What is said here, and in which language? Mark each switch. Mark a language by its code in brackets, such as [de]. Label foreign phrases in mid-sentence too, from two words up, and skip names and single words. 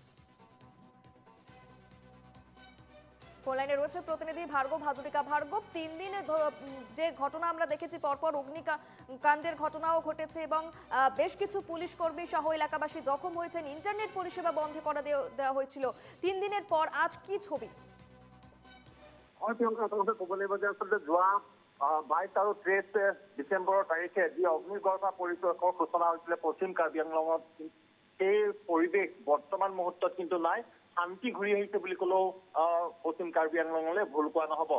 [bn] ফোনলাইনে রয়েছে প্রতিনিধি ভার্গব হাজরিকা। ভার্গব, তিন দিনে যে ঘটনা আমরা দেখেছি, পরপর অগ্নিকাণ্ডের ঘটনাও ঘটেছে এবং বেশ কিছু পুলিশ কর্মী সহ এলাকাবাসী জখম হয়েছেন, ইন্টারনেট পরিষেবা বন্ধ করে দেওয়া হয়েছিল। তিন দিনের পর আজ কি ছবি? [as] যোৱা 22 আৰু 23 ডিচেম্বৰৰ তাৰিখে যি অগ্নিগৰ্ভা পৰিৱেশৰ সূচনা হৈছিলে পশ্চিম কাৰ্বি আংলঙত, সেই পৰিৱেশ বৰ্তমান মুহূৰ্তত কিন্তু নাই। শান্তি ঘূৰি আহিছে বুলি ক'লেও পশ্চিম কাৰ্বি আংলঙলৈ ভুল কোৱা নহ'ব।